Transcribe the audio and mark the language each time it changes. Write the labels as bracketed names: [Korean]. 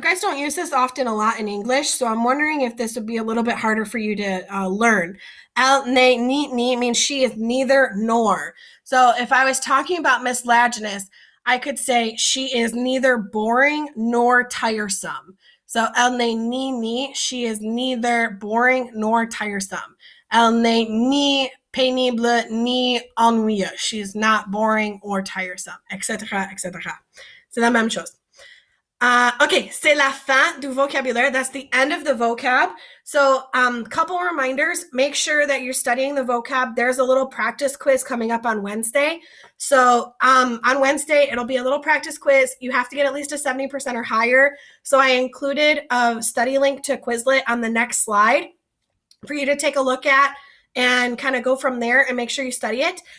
[English] You guys don't use this often a lot in English, so I'm wondering if this would be a little bit harder for you to learn. [French] Elle n'est ni [English] means she is neither nor. So if I was talking about Miss Laginus, I could say she is neither boring nor tiresome. So [French] elle n'est ni, [English] she is neither boring nor tiresome. [French] Elle n'est ni pénible ni ennuyeuse. [English] She's not boring or tiresome, etc., etc. [French] C'est la même chose. Okay, c'est la fin du vocabulaire. [English] That's the end of the vocab. So couple reminders. Make sure that you're studying the vocab. There's a little practice quiz coming up on Wednesday. So on Wednesday, it'll be a little practice quiz. You have to get at least a 70% or higher. So I included a study link to Quizlet on the next slide for you to take a look at and kind of go from there and make sure you study it.